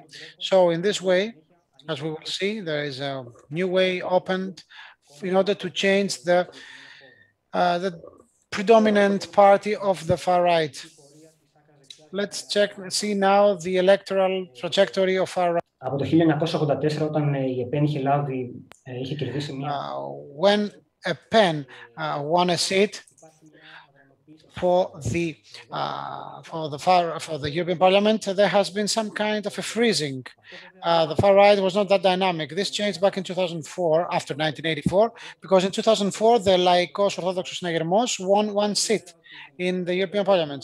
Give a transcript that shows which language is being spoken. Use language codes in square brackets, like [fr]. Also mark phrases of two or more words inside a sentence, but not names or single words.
[en] So in this way, as we will see, there is a new way opened in order to change the predominant party of the far right. Let's see now the electoral trajectory of far right. [el] Από το 1984, όταν η ΕΠΕΝ είχε λάβει, είχε κερδίσει μία... [en] When ΕΠΕΝ won a seat for the European Parliament, there has been some kind of a freezing. The far right was not that dynamic. This changed back in 2004, after 1984, because in 2004, the Laikos Orthodoxos Συναγερμός won one seat in the European Parliament.